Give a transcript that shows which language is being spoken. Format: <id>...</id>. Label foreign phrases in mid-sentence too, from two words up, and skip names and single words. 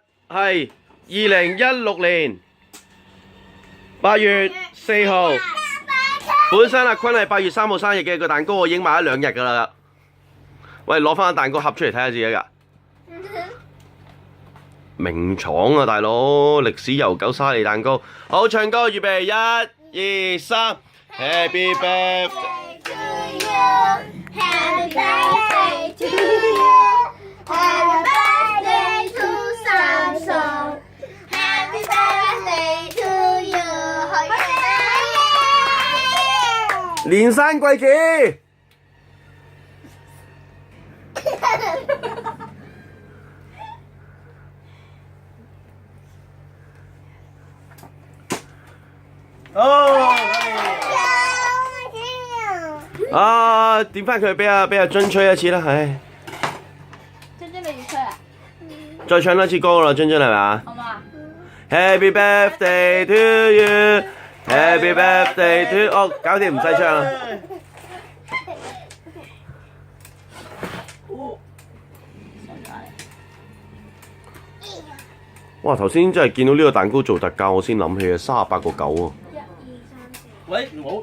<yue>係2016年8月4號。本身阿坤係8月3號生日嘅，個蛋糕我已經買咗2日㗎啦。喂，攞翻個蛋糕盒出嚟睇下自己㗎。名廠啊，大佬，歷史悠久沙梨蛋糕。好，唱歌預備1、2、3 ，</yue> <en>Happy birthday to you, Happy birthday to you, Happy birthday to Samson, Happy birthday to you，</en> <yue>好嘢！連山貴子。哦！啊，點翻佢俾阿津吹一次啦，唉！津津你要吹啊？再唱多次歌啦，津津係咪啊？好嘛</yue> <en>？Happy birthday to you, Happy birthday to you，</en> <yue>哦，搞掂唔使唱啦。哇！頭先真係見到呢個蛋糕做特價，我先諗起啊，38.9喎。 1、2、3、4。喂，唔好。</yue>